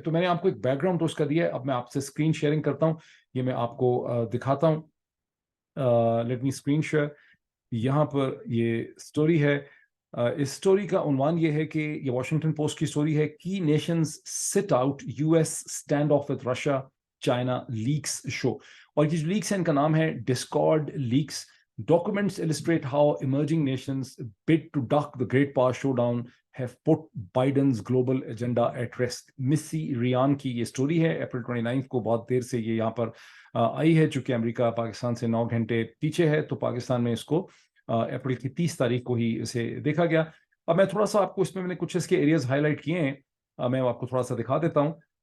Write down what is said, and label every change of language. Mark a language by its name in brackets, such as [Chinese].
[Hindi] तो मैंने आपको एक बैकग्राउंड तो उसका दिया है, अब मैं आपसे स्क्रीन शेयरिंग करता हूँ, ये मैं आपको दिखाता हूँ। [English] Let me screen share. [Hindi] यहाँ पर ये स्टोरी है। इस स्टोरी का उन्वान ये है कि ये वॉशिंगटन पोस्ट की स्टोरी है, [English] की nations sit out US stand off with Russia China leaks show. [Hindi] और ये जो लीक्स है इनका नाम है Discord leaks. [English] Documents illustrate how emerging nations bid to duck the great power showdown have put Biden's global agenda at risk। [Hindi] मिस्सी रियान की ये story है, अप्रैल 29 को, बहुत देर से ये यहाँ पर आई है, चूंकि अमेरिका पाकिस्तान से 9 घंटे पीछे है, तो पाकिस्तान में इसको अप्रैल की 30 तारीख को ही इसे देखा गया। अब मैं थोड़ा सा आपको इसमें, मैंने कुछ इसके एरियाज हाईलाइट किए हैं, मैं आपको थोड़ा सा दिखा देता हूँ।